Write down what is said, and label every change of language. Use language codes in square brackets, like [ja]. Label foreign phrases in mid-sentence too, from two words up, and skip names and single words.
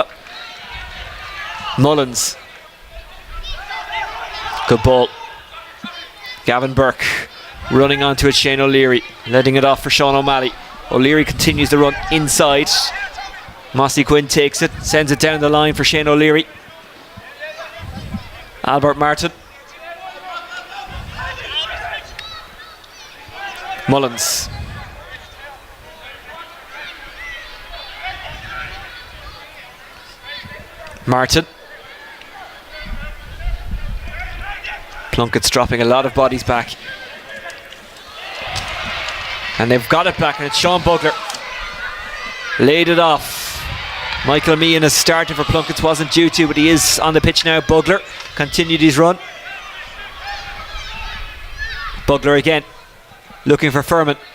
[en] Mullins. Good ball. Gavin Burke running onto it. Shane O'Leary letting it off for Sean O'Malley. O'Leary continues the run inside. Mossy Quinn takes it, sends it down the line for Shane O'Leary. Albert Martin. Mullins. Martin. Plunkett's dropping a lot of bodies back. And they've got it back, and it's Sean Bugler. Laid it off. Michael Meehan has started for Plunketts, wasn't due to, but he is on the pitch now. Bugler continued his run. Bugler again, looking for Furman.